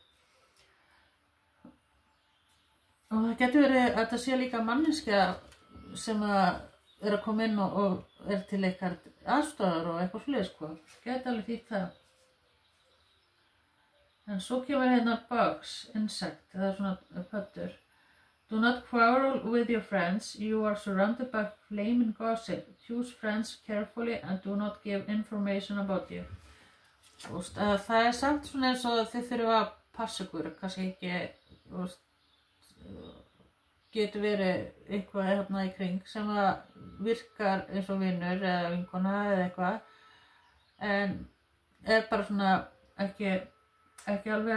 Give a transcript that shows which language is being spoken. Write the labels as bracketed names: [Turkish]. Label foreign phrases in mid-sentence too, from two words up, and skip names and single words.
[Icelandic] og það getur verið að það sé líka manneskja sem að er að koma inn og er til eitthvað aðstofar og eitthvað fleiri sko. Gæti alveg þýtt það. En svo kemur hérna [English] bugs, insect, [Icelandic] það er svona pöttur. [English] Do not quarrel with your friends. You are surrounded by flaming gossip. Choose friends carefully and do not give information about you. [Icelandic] Það er samt svona eins og þið þurfa að passa ykkur, kannski ekki, getur verið eitthvað hérna í kring sem að virkar eins og vinur eða vinkona eða eitthvað en er bara svona ekki